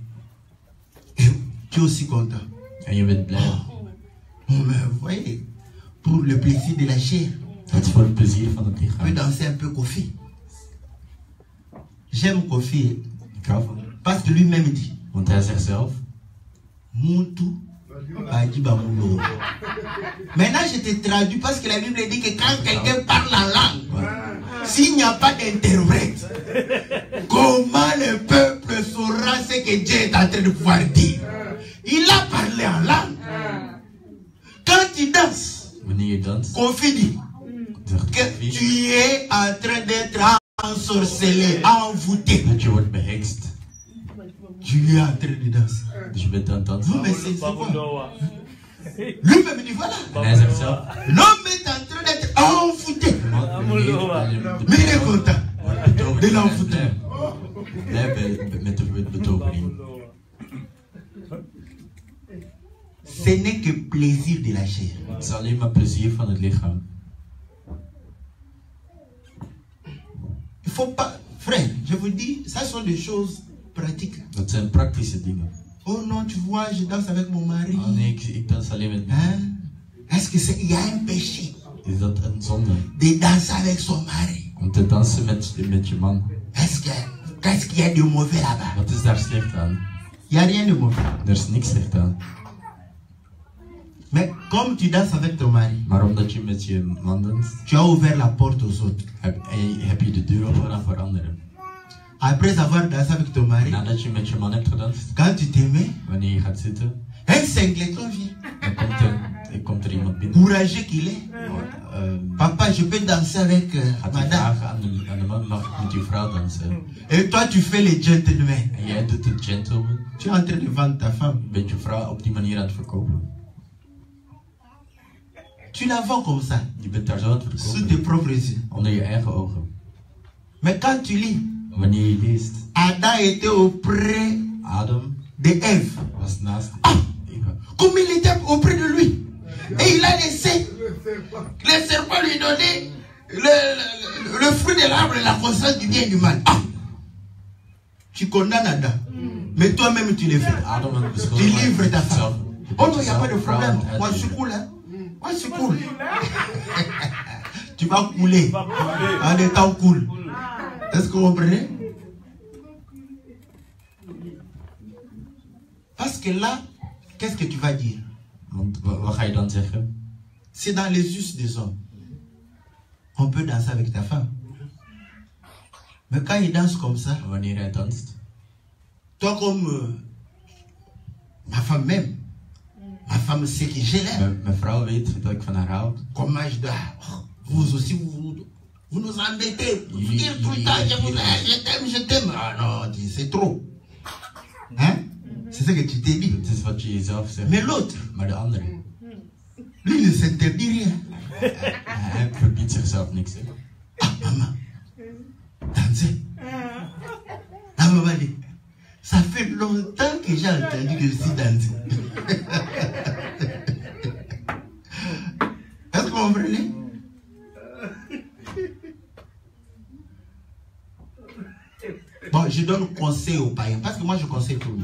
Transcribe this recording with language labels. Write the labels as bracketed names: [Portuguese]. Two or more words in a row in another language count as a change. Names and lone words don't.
[French] Et tu es aussi content. [Dutch] En je bent blij. [French] Mais vous voyez, pour le plaisir de la chair, [Dutch] Dat is voor het plezier van het [French] tu peux [Dutch] lichaam. [French] danser un peu Kofi. J'aime Kofi [Dutch] Ik hou van hem. [French] parce que lui-même dit [Dutch] Want hij zegt zelf, [Lingala] Muntu Bajiba Mulo. [French] Maintenant, je te traduis parce que la Bible dit que quand quelqu'un parle en langue, s'il n'y a pas d'interprète, comment le peuple saura ce que Dieu est en train de pouvoir dire? Il a parlé en langue. Quand tu danses, [Dutch] Wanneer je danst, [French] confie [Dutch] zegt [French] que Kofi tu es en train d'être ensorcelé, envoûté. [Dutch] dat je wordt behext. [French] Tu es en train de danser. [Dutch] Dus je bent aan het dansen. [French] Non, mais c'est quoi? [Lingala] Babuloa. [French] Lui-même dit voilà. [Dutch] En hij zegt zelf, [French] L'homme est en train d'être envoûté. Mais il est content de l'envoûtement. [Dutch] Nee, met de betovering. [French] Ce n'est que plaisir de la chair. [Dutch] Het is alleen maar plezier van het lichaam. [French] Il faut pas, frère, je vous dis, ça sont des choses pratiques. [Dutch] Dat zijn praktische dingen. [French] Oh non, tu vois, je danse avec mon mari. [Dutch] Oh nee, ik dans alleen met [French] Hein? Est-ce que il y a un péché [Dutch] Is dat een zonde? [French] de danser avec son mari? [Dutch] Om te dansen met je man. [French] Qu'est-ce qu'il y a de mauvais là-bas? [Dutch] Wat is daar slecht aan? [French] Il n'y a rien de mauvais. [Dutch] Er is niks slecht aan. [French] Mais comme tu danses avec ton mari, [Dutch] Maar omdat je met je man danst, [French] tu as ouvert la porte aux autres. [Dutch] heb je de deur opengedaan voor anderen. [French] Après avoir dansé avec ton mari, [Dutch] Nadat je met je man hebt gedanst, [French] quand tu te mets, [Dutch] wanneer je gaat zitten, [French] un singleton vient. [Dutch] dan komt er iemand binnen. [French] Courageux qu'il est. Papa, je peux danser avec [Dutch] Gaat hij [French] madame. [Dutch] vragen aan de man, mag ik met je vrouw dansen? [French] Et toi, tu fais le gentleman. [Dutch] En jij doet het gentleman. [French] Tu es en train de vendre ta femme. [Dutch] Je bent je vrouw op die manier aan het verkopen. [French] Tu la vends comme ça, [Dutch] Je bent daar zo aan het [French] sous tes [Dutch] verkopen. [French] propres yeux. [Dutch] Onder je eigen ogen. [French] Mais quand tu lis, [Dutch] Wanneer je leest, [French] Adam était auprès [Dutch] Adam [French] de Ève. [Dutch] was naast Eva. [French] Comme il était auprès de lui. Et il a laissé le serpent lui donner le fruit de l'arbre et la connaissance du bien et du mal. Ah! Tu condamnes Adam. Mais toi-même tu le fais. [Dutch] Adam had [French] Tu [Dutch] beschuldigd. [French] livres ta femme. Oh non, il n'y a pas de [Dutch] Vrouw [French] problème. [Dutch] aan het [French] Moi je suis [Dutch] uitleveren. [French] cool, hein. Moi je suis cool. Tu vas couler. En étant cool. Est-ce que vous comprenez? Parce que là, qu'est-ce que tu vas dire? [Dutch] Want wat ga je dan zeggen? [French] C'est dans les us des hommes. On peut danser avec ta femme. Mais quand il danse comme ça, [Dutch] Wanneer hij danst, [French] toi comme ma femme même, ma femme sait que je l'aime. [Dutch] mijn vrouw weet dat ik van haar hou. [French] Comment je dois... Vous aussi, vous nous embêtez. Vous dire tout le temps, je t'aime. Ah non, c'est trop. Hein? C'est ce que tu t'es dit. [Dutch] Het is wat je jezelf zegt. [French] Mais l'autre, [Dutch] Maar de andere, [French] lui ne s'interdit rien. [Dutch] hij verbiedt zichzelf niks. [French] Hè? Ah, maman, danser. Ah, maman dit, ça fait longtemps que j'ai entendu que je suis dansé. Est-ce que vous comprenez? Bon, je donne conseil aux païens, parce que moi je conseille tout le